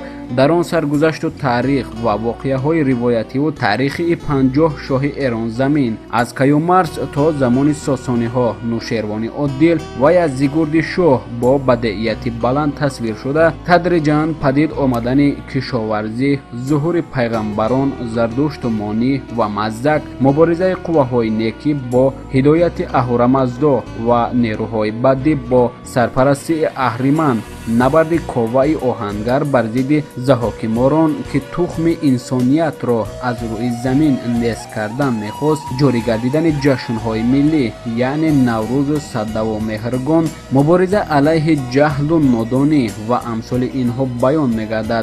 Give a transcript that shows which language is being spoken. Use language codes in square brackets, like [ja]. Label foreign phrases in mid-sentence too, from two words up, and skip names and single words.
[tg] در آن سرگذشت و تاریخ و واقعه‌های روایتی و تاریخ 50 شاه ایران زمین از کیومرث تا زمان ساسانی‌ها، نوشیروان عادل و یزدگرد شاه با بدیعیت بلند تصویر شده. تدریجاً پدید آمدن کشاورزی، ظهور پیغمبران، زرتشت و مانی و مزدک، مبارزه قواهای نیکی با هدایت اهورامزدا و نیروهای بدی با سرپرستی اهریمن набарди коваи оҳангар бар зидди заҳокиморон ки тухми инсониятро аз рӯи замин нест кардан мехост ҷорӣ гардидани ҷашнҳои миллӣ яъне наврӯзу саддаву меҳргон мубориза алайҳи ҷаҳлу нодонӣ ва амсоли инҳо баён мегардад.